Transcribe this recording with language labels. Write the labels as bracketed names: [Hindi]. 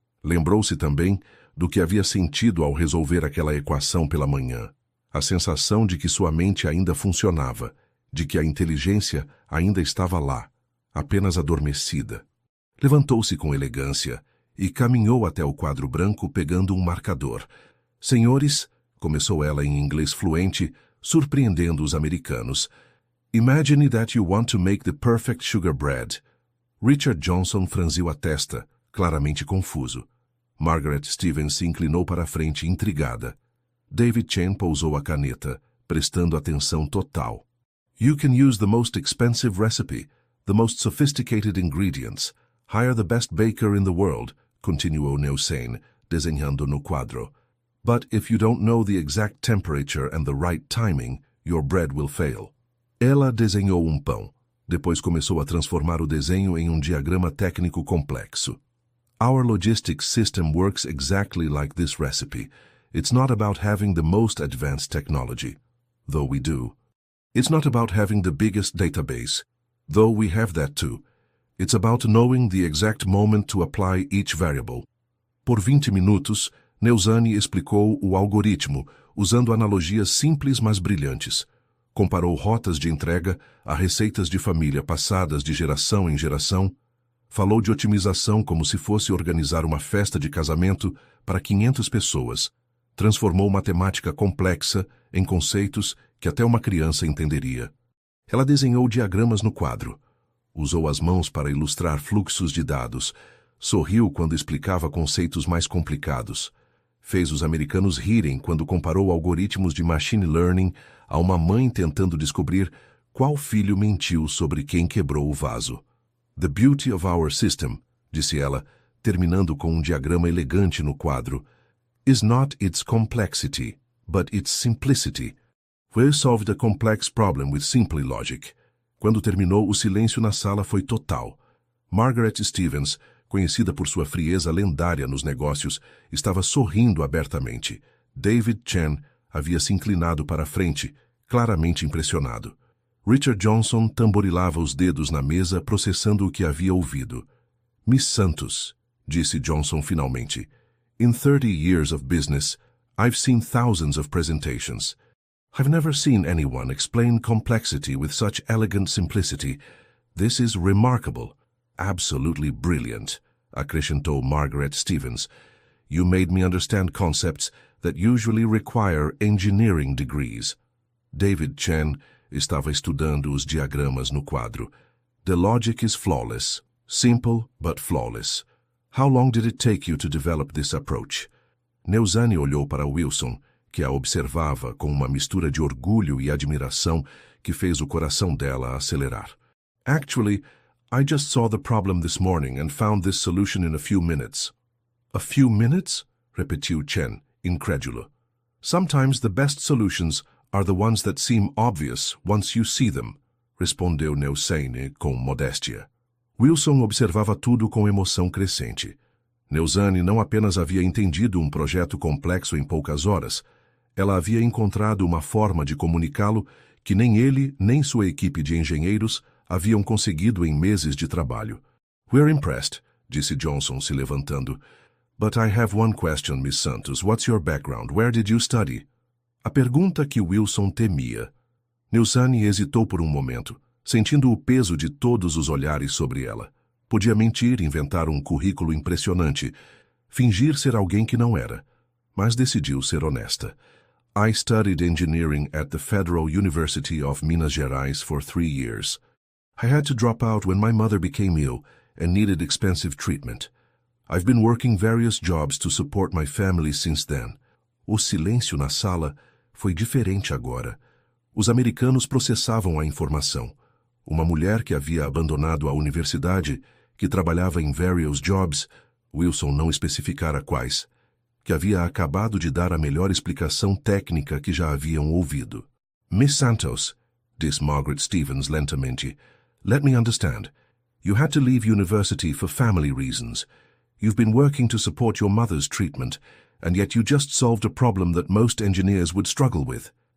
[Portuguese] Lembrou-se também do que havia sentido ao resolver aquela equação pela manhã, a sensação de que sua mente ainda funcionava, de que a inteligência ainda estava lá, apenas adormecida. Levantou-se com elegância e caminhou até o quadro branco pegando um marcador. Senhores, começou ela em inglês fluente, surpreendendo os americanos. [English] Imagine that you want to make the perfect sugar bread. [Portuguese] Richard Johnson franziu a testa, claramente confuso. Margaret Stevens se inclinou para a frente, intrigada. David Chen pousou a caneta, prestando atenção total. [English] You can use the most expensive recipe, the most sophisticated ingredients. Hire the best baker in the world, [Portuguese] continuou Neuzani, desenhando no quadro. [English] But if you don't know the exact temperature and the right timing, your bread will fail. [Portuguese] Ela desenhou um pão. Depois começou a transformar o desenho em um diagrama técnico complexo. [English] Our logistics system works exactly like this recipe. It's not about having the most advanced technology, though we do. It's not about having the biggest database, though we have that too. It's about knowing the exact moment to apply each variable. [Portuguese] Por 20 minutos, Neuzani explicou o algoritmo, usando analogias simples mas brilhantes. Comparou rotas de entrega a receitas de família passadas de geração em geração. Falou de otimização como se fosse organizar uma festa de casamento para 500 pessoas. Transformou matemática complexa em conceitos que até uma criança entenderia. Ela desenhou diagramas no quadro. Usou as mãos para ilustrar fluxos de dados. Sorriu quando explicava conceitos mais complicados. Fez os americanos rirem quando comparou algoritmos de machine learning a uma mãe tentando descobrir qual filho mentiu sobre quem quebrou o vaso. [English] The beauty of our system, [Portuguese] disse ela, terminando com um diagrama elegante no quadro, [English] is not its complexity, but its simplicity. We solved a complex problem with simple logic. [Portuguese] Quando terminou, o silêncio na sala foi total. Margaret Stevens, conhecida por sua frieza lendária nos negócios, estava sorrindo abertamente. David Chen havia se inclinado para a frente, claramente impressionado. Richard Johnson tamborilava os dedos na mesa, processando o que havia ouvido. [English] Miss Santos, [Portuguese] disse Johnson finalmente, [English] in 30 years of business, I've seen thousands of presentations. I've never seen anyone explain complexity with such elegant simplicity. This is remarkable, absolutely brilliant, [Portuguese] acrescentou Margaret Stevens. [English] You made me understand concepts that usually require engineering degrees. [Portuguese] David Chen estava estudando os diagramas no quadro. [English] The logic is flawless, simple but flawless. How long did it take you to develop this approach? [Portuguese] Neuzani olhou para Wilson, que a observava com uma mistura de orgulho e admiração que fez o coração dela acelerar. [English] Actually, I just saw the problem this morning and found this solution in a few minutes. A few minutes? [Portuguese] Repetiu Chen, incrédulo. [English] Sometimes the best solutions are the ones that seem obvious once you see them, [Portuguese] respondeu Neusane com modéstia. Wilson observava tudo com emoção crescente. Neusane não apenas havia entendido um projeto complexo em poucas horas, ela havia encontrado uma forma de comunicá-lo que nem ele nem sua equipe de engenheiros haviam conseguido em meses de trabalho. [English] We're impressed, [Portuguese] disse Johnson se levantando. [English] But I have one question, Miss Santos. What's your background? Where did you study? [Portuguese] A pergunta que Wilson temia. Neusane hesitou por um momento, sentindo o peso de todos os olhares sobre ela. Podia mentir, inventar um currículo impressionante, fingir ser alguém que não era, mas decidiu ser honesta. [English] I studied engineering at the Federal University of Minas Gerais for 3 years. I had to drop out when my mother became ill and needed expensive treatment. I've been working various jobs to support my family since then. [Portuguese] O silêncio na sala foi diferente agora. Os americanos processavam a informação. Uma mulher que havia abandonado a universidade, que trabalhava em [English] various jobs, [Portuguese] Wilson não especificara quais, que havia acabado de dar a melhor explicação técnica que já haviam ouvido. [English] Miss Santos, [Portuguese] disse Margaret Stevens lentamente, [English] let me understand. You had to leave university for family reasons. You've been working to support your mother's treatment, and yet you just solved a problem that most engineers would struggle with.